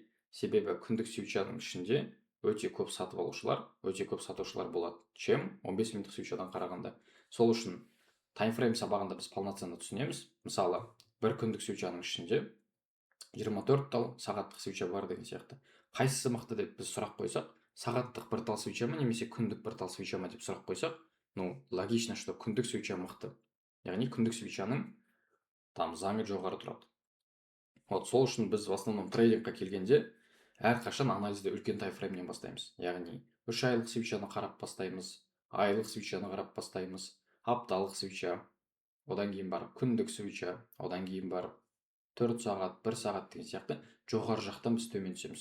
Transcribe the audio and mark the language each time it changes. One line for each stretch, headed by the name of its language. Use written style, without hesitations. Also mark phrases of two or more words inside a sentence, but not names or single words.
Kazakh: Себебі күндік свечаның ішінде өте көп сатып алушылар, өте көп сатушылар болады, чем 15 минуттық свечадан қарағанда. Сол үшін таймфрейм сабағында біз полноценно түсінеміз. Мысалы, бір күндік свечаның ішінде 24 тал сағаттық свеча бар деген сияқты. Қайсысы мықты деп біз сұрақ қойсақ, сағаттық бір тал свеча ма, немесе күндік бір тал свеча ма деп сұрақ қойсақ,
Russian: ну, логично, что
Kazakh: күндік свеча мықты. Яғни күндік свечаның там заңы жоғары тұрады. Вот, сол үшін біз
Russian: в основном
Kazakh: трейдингқа келгенде әрқашан анализді үлкен таймфреймнен бастаймыз. Яғни 3 айлық свечаны қарап бастаймыз, айлық свечаны қарап бастаймыз, апталық свеча, одан кейін барып күндік свеча, одан кейін барып 4 сағат, 1 сағат деген сияқты жоғары жақтан біз төмен түсеміз.